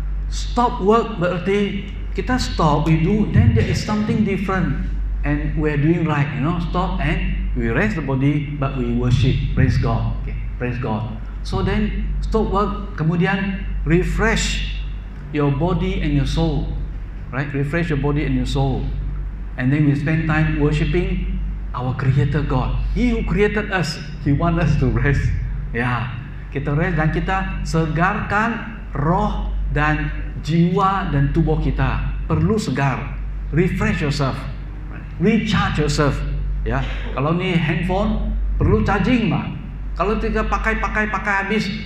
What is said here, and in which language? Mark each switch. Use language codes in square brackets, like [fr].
[en] Stop work [ms] berarti kita [en] stop, we do, then there is something different, and we are doing right, stop and we rest the body, but we worship, praise God. Okay, praise God. So then stop work, kemudian refresh your body and your soul, right? Refresh your body and your soul, and then we spend time worshiping our Creator God. He who created us, He wants us to rest. [ms] Ya, kita rest dan kita segarkan roh dan jiwa dan tubuh kita. Perlu segar. [en] Refresh yourself, recharge yourself. [ms] Ya, kalau ni handphone perlu charging mah. Kalau tidak pakai habis.